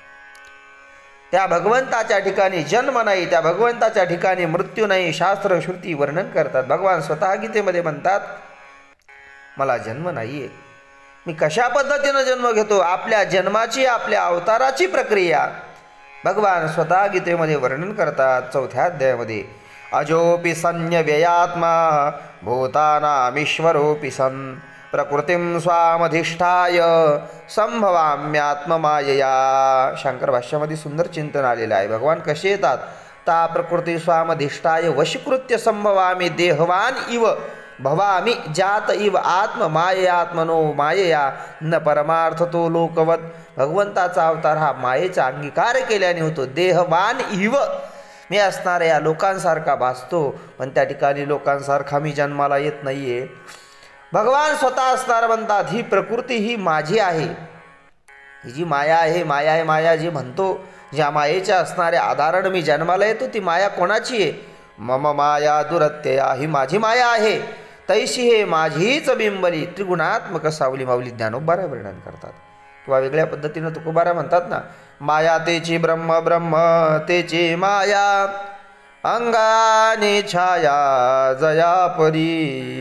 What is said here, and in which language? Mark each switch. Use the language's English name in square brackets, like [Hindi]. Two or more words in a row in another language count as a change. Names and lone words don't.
[Marathi] त्या भगवंताच्या ठिकाणी जन्म नाही, त्या भगवंताच्या ठिकाणी मृत्यू नाही. शास्त्र श्रुती वर्णन करतात. भगवान स्वतः गीतेमध्ये म्हणतात मला जन्म नाही आहे, मी कशा पद्धतीनं जन्म घेतो, आपल्या जन्माची आपल्या अवताराची प्रक्रिया भगवान स्वतः गीतेमध्ये वर्णन करतात. 4थ्या अध्यायामध्ये [Sanskrit] अजोपि सन्य व्ययात्मा भूतानामीश्वरोपि सन्, प्रकृतीं स्वामधिष्ठाय संभवाम्यात्ममायया. [Marathi] शंकर भाष्यामध्ये सुंदर चिंतन आलेलं आहे. भगवान कसे येतात, [Sanskrit] ता प्रकृती स्वामधिष्ठाय वशीकृत्य संभवामी देहवान इव भवामी जात इव आत्ममाययात्मनो मायया न परमार्थ तो लोकवत. [Marathi] भगवंताचा अवतार हा मायेचा अंगीकार केल्याने होतो. [Sanskrit] देहवान इव [Marathi] मी असणाऱ्या या लोकांसारखा भासतो, पण त्या ठिकाणी लोकांसारखा मी जन्माला येत नाही आहे. भगवान स्वतः असणार म्हणतात ही प्रकृती ही माझी आहे, ही जी माया आहे, माया आहे माया जी म्हणतो, ज्या मायेच्या असणाऱ्या आधारण मी जन्माला येतो ती माया कोणाची आहे, [Sanskrit] मम माया दुरत्यया, [Marathi] ही माझी माया आहे. तैशी हे माझीच बिंबली त्रिगुणात्मक सावली माऊली ज्ञानोबारा वर्णन करतात. किंवा वेगळ्या पद्धतीनं तुकोबारा म्हणतात ना, माया तेची ब्रह्म, ब्रह्म तेची माया, अंगाने छाया जया परी.